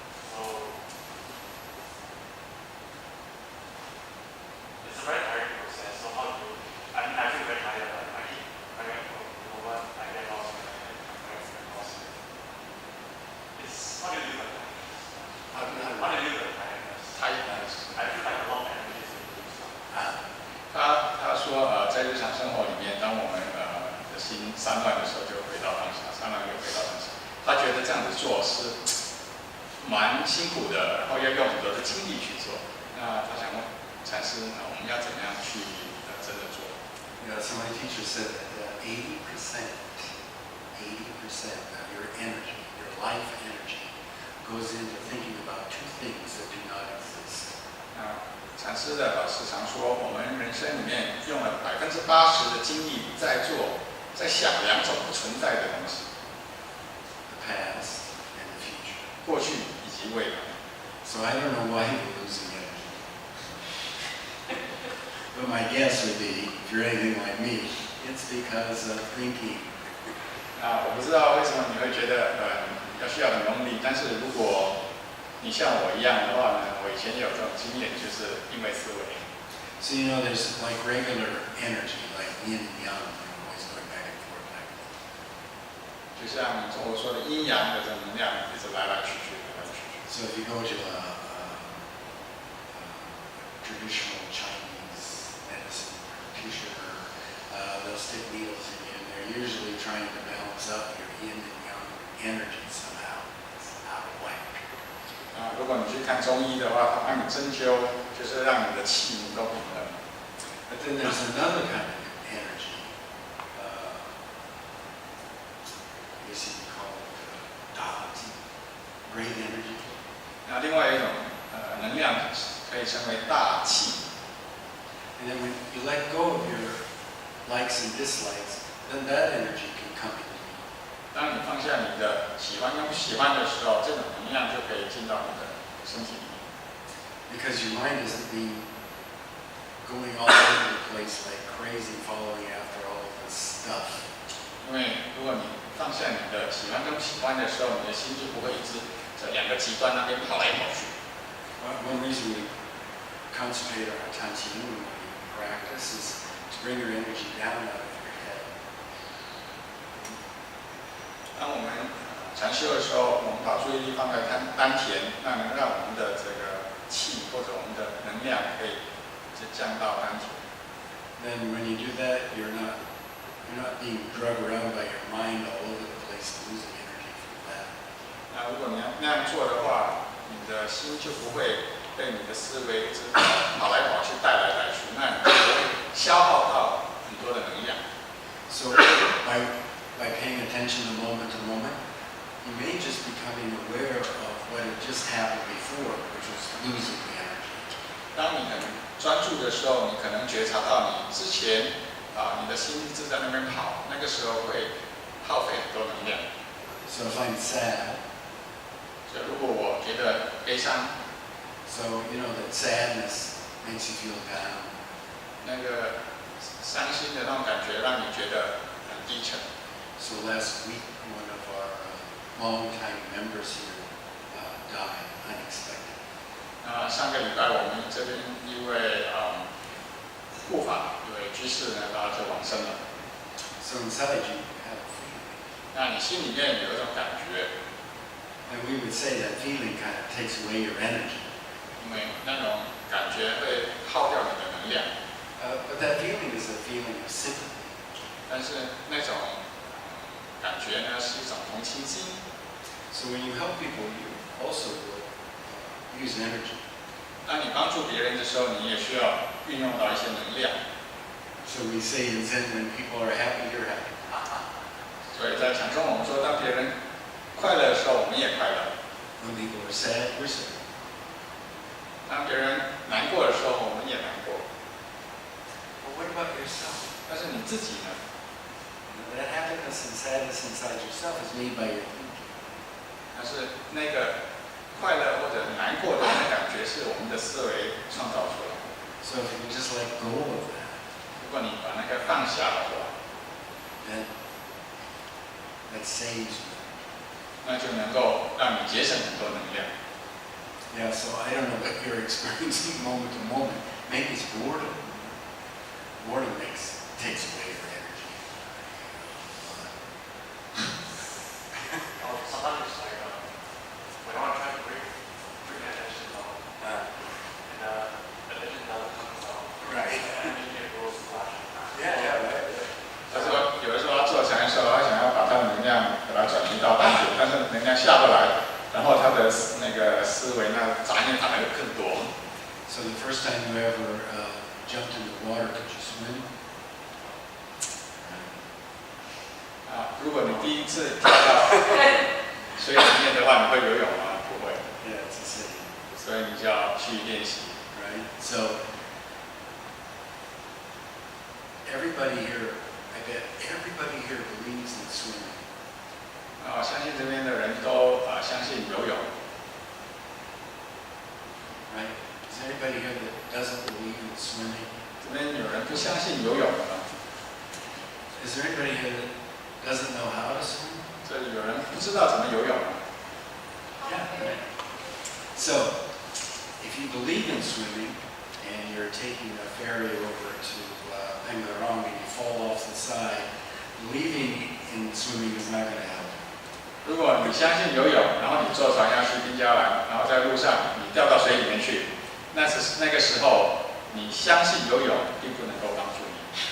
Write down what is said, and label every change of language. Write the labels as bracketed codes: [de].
[en] So it's a very tiring process. So how do you? I mean, I feel very tired. Like I keep coming back to what I get lost in it. I get lost in it. It's how do you do that? How do you do that tiredness? Tiredness. I feel like a lot of energy is being used up. [zh] 他说在日常生活里面，当我们的心散乱的时候，就回到当下，散乱就回到当下。他觉得这样子做是蛮辛苦的，然后要用很多的精力去做。那他想问禅师，我们要怎么样去真的做？ [en] So my teacher said that 80% of your energy, your life energy, goes into thinking about two things that do not exist. [zh] 禅师的老师常说，我们人生里面用了80%的精力在想两种不存在的东西。 [en] past, and the future. [zh] 过去以及未来。 [en] So I don't know why you're losing energy. But my guess would be, if you're anything like me, it's because of thinking. [zh] 我不知道为什么你会觉得需要很用力，但是如果你像我一样的话呢，我以前也有这种经验，就是因为思维。 [en] So you know, there's like regular energy, like yin and yang, always going back and forth like that. [zh] 就像中国说的阴阳的这能量一直来来去去，来来去去。 [en] So if you go to a traditional Chinese medicine practitioner, they'll stick needles in you, and they're usually trying to balance up your yin and yang energy somehow. It's out of whack. [zh] 如果你去看中医的话，他帮你针灸，就是让你的气能够平衡。 [en] But then there's another kind of energy. I guess you could call it Dharma, great energy. [zh] 那另外一种能量可以称为大气。 [en] And then when you let go of your likes and dislikes, then that energy can come into you. [zh] 当你放下你的喜欢跟不喜欢的时候，这种能量就可以进到你的身体里面。 [en] Because your mind isn't being going all over the place like crazy, following after all of this stuff. [zh] 因为如果你放下你的喜欢跟不喜欢的时候，你的心就不会一直在两个极端那边跑来跑去。 [en] One reason we concentrate on our attention when we practice is to bring your energy down out of your head. [zh] 当我们禅修的时候，我们把注意力放在丹田，那能让我们的这个气或者我们的能量可以降到丹田。 [en] Then when you do that, you're not being drugged around by your mind all over the place, losing energy from that. [zh] 那如果你要那样做的话，你的心就不会被你的思维一直跑来跑去、带来带去，那你就不会消耗到很多的能量。 [en] So by paying attention to moment, you may just becoming aware of what had just happened before, which was losing the energy. [zh] 当你很专注的时候，你可能觉察到你之前你的心一直在那边跑，那个时候会耗费很多能量。 [en] So if I'm sad, [zh] 就如果我觉得悲伤， [en] so you know that sadness makes you feel down. [zh] 那个伤心的那种感觉，让你觉得很低沉。 [en] So last week, one of our longtime members here died unexpectedly. [zh] 上个礼拜我们这边一位护法一位居士呢，他就往生了。 [en] So inside you have a feeling. [zh] 那你心里面有一种感觉， [en] And we would say that feeling kind of takes away your energy. [zh] 因为那种感觉会耗掉你的能量。 [en] But that feeling is a feeling of sympathy. [zh] 但是那种感觉呢，是一种同情心。 [en] So when you help people, you also will use energy. [zh] 当你帮助别人的时候，你也需要运用到一些能量。 [en] So we say in Zen, when people are happy, you're happy. [zh] 所以在禅中，我们说，当别人快乐的时候，我们也快乐； [en] When people are sad, we're sad. [zh] 当别人难过的时候，我们也难过。 [en] But what about yourself? [zh] 但是你自己呢？ [en] That happiness and sadness inside yourself is made by your thinking. [zh] 但是那个快乐或者难过的那感觉，是我们的思维创造出来的。 [en] So if you can just let go of that, [zh] 如果你把那个放下的话， [en] then that saves you. [zh] 那就能够让你节省很多能量。 [en] Yeah, so I don't know what you're experiencing moment to moment. Maybe it's boredom. Boredom takes away your energy. Sometimes it's like when I try to bring attention down, and attention doesn't come down. Right. Energy goes flashing. Yeah, right. [zh] 他说，有的时候他做禅的时候，他想要把他的能量把它转移到丹田，但是能量下不来，然后他的那个思维那杂念反而更多。 [en] So the first time you ever jumped into the water, could you swim? [zh] 如果你第一次跳到水里面的话，你会游泳吗？不会， [en] Yeah, it's a city, [zh] 所以你就要去练习。 [en] right? So everybody here, I bet everybody here believes in swimming. [zh] 相信这边的人都相信游泳。 [en] Right? Is there anybody here that doesn't believe in swimming? [zh] 这边有人不相信游泳的吗？ [en] Is there anybody here that doesn't know how to swim? [zh] 这里有人不知道怎么游泳吗？ [en] Yeah. Right. So, if you believe in swimming and you're taking a ferry over to Pengarong and you fall off the side, believing in swimming is not going to help. [zh] 如果你相信游泳，然后你坐船要去滨江湾，然后在路上你掉到水里面去，那个时候你相信游泳并不能够帮助你。